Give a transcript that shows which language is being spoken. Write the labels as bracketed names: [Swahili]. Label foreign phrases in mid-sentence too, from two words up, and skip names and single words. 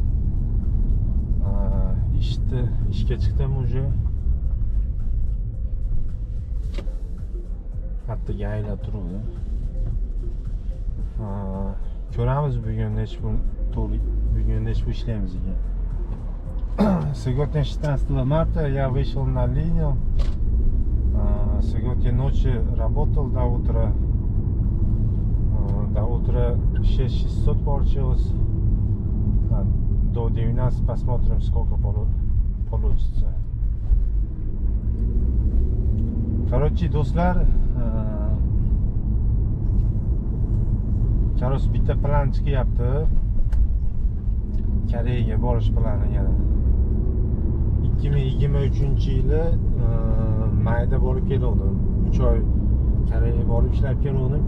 [Uzbek] Ishga chiqdim уже. Kattaga aylab turibdi. Ko'ramiz bugun nech ishlaymiz ekan. [Russian] Сегодня 16 марта я вышел на линию. Сегодня ночью работал до утра. До утра 6600 получилось. До 12 посмотрим, сколько получится. Короче, [Uzbek] do'stlar, Karos bitta plan chiqyapti. Koreyaga borish plani yana. 2023-yili mayda borib keldim. 3 oy Koreyaga borib ishlab keldim.